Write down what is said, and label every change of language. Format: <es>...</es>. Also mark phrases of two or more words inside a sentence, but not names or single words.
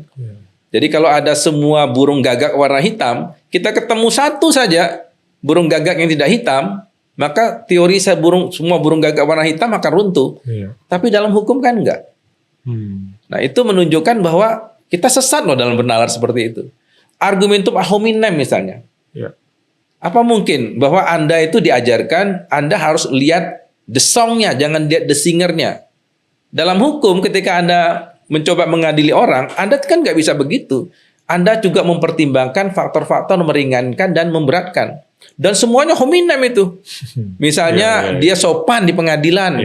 <id>Jadi kalau ada semua burung gagak warna hitam, kita ketemu satu saja burung gagak yang tidak hitam, maka teori semua burung gagak warna hitam akan runtuh. Tapi dalam hukum kan enggak. Nah itu menunjukkan bahwa kita sesat loh dalam bernalar seperti itu.</id> <la>Argumentum ad hominem misalnya.</la> <id>Apa mungkin bahwa Anda itu diajarkan Anda harus lihat</id> <en>the song-</en> <id>nya, jangan lihat</id> <en>the singer-</en> <id>nya. Dalam hukum ketika Anda mencoba mengadili orang, Anda kan nggak bisa begitu. Anda juga mempertimbangkan faktor-faktor meringankan dan memberatkan. Dan semuanya hominem itu. Misalnya dia sopan di pengadilan.</id>